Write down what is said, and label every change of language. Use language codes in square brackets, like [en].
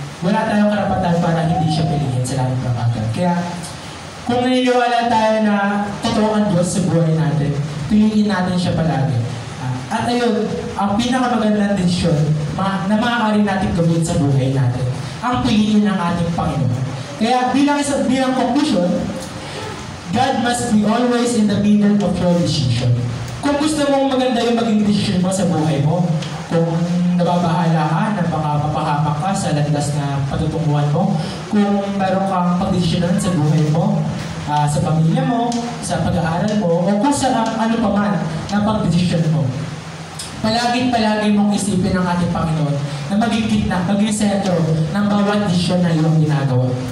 [tl] Wala tayong karapatan para hindi siya piliin sa lahat ng pagkakataon. Kaya, kung naniniwala tayo na totoo ang Diyos sa buhay natin, piliin natin siya palagi. At ayun, ang pinakamagandang desisyon na maaari natin gawin sa buhay natin, ang piliin ng ating Panginoon. Kaya bilang [en] conclusion, God must be always in the middle of your decision. [tl] Kung gusto mong maganda yung maging decision mo sa buhay mo, kung nababahala ka na baka mapahamak ka sa landas na patutunguhan mo, kung meron kang pagdesisyonan sa buhay mo, sa pamilya mo, sa pag-aaral mo, o kung sa ano pa man na pagdesisyon mo, palagi mong isipin ng ating Panginoon na maging gitna, maging sentro ng bawat desisyon na iyong ginagawa.